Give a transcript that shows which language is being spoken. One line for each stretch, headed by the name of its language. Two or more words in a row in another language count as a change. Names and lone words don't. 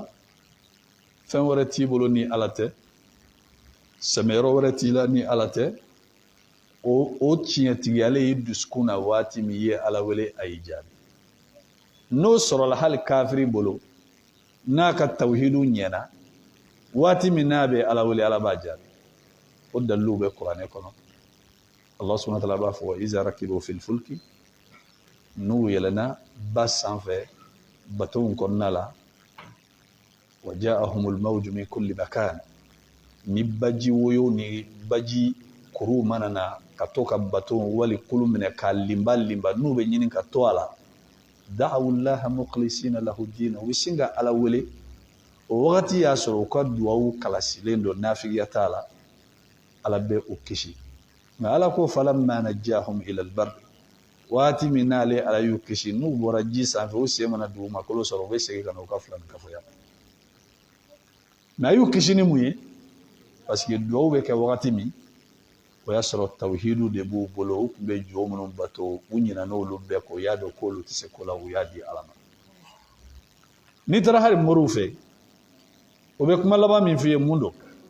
Bambara: fɛn wɛrɛ t'i bolo ni ala tɛ sɛmɛyɔrɔ wɛrɛ t'i la ni ala tɛ o tiɲɛtigiyalen i dusukun na waati min i ye ala wele a y'i jaabi n'o sɔrɔla hali kafiri bolo n'a ka tawhidu ɲɛna waati min n'a bɛ ala wele ala b'a jaabi o daliluw bɛ kuranɛ kɔnɔ Allah
Arabic: سبحانه وتعالى
Bambara: b'a fɔ
Arabic: وإذا ركبوا في الفلك
Bambara: n'u yɛlɛnna ba sanfɛ bateau kɔnɔna la
Arabic: وجاءهم الموج من كل مكان
Bambara: ni baji woyo ni baji kuru mana na ka to ka bateau wali kulu minɛ ka limba n'u bɛ ɲini ka to a la
Arabic: دعوا الله مخلصين له الدين
Bambara: u bɛ sin ka ala wele o wagati y'a sɔrɔ u ka duwawu kalasilen don nafigiya t'a la ala bɛ u kisi nka ala ko
Arabic: فلما نجاهم إلى البر
Bambara: waati min n'ale ala y'u kisi n'u bɔra ji sanfɛ u sen mana dugumakolo sɔrɔ u bɛ segin ka na u ka filankafoya mais a y'u kisi ni mun ye
French: parce que
Bambara: duwawu bɛ kɛ wagati min o y'a sɔrɔ tawhidu de b'u bolo u tun bɛ jɔ minnu bato u ɲinɛ n'olu bɛɛ kɔ u y'a dɔn k'olu tɛ se ko la u y'a di ala ma n'i taara hali moriw fɛ o bɛ kuma laban min f'i ye mun don